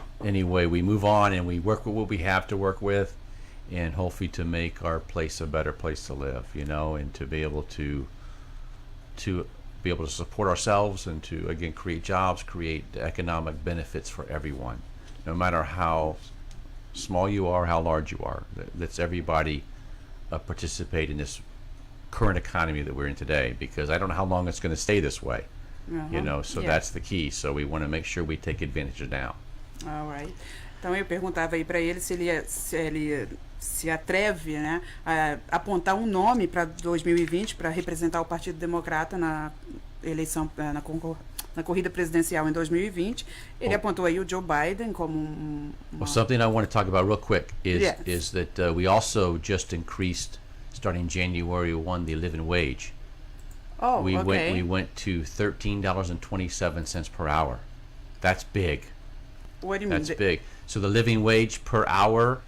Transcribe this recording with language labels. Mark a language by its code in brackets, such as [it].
[en] anyway, we move on and we work with what we have to work with, and hopefully to make our place a better place to live, and to be able to support ourselves and to again create jobs, create economic benefits for everyone, no matter how small you are, how large you are. Let's everybody participate in this current economy that we're in today, because I don't know how long it's going to stay this way. So that's the key. So we want to make sure we take advantage of now. All right. [pt] Então eu perguntava aí para ele se ele se atreve, né, a apontar um nome para 2020 para representar o Partido Democrata na eleição, na corrida presidencial em 2020. Ele apontou aí o Joe Biden como [en] Well, something I want to talk about real quick is that we also just increased, starting January 1, the living wage. Oh, we okay. went to $13.27 per hour. That's big. What do you mean? That's big. So the living wage per hour.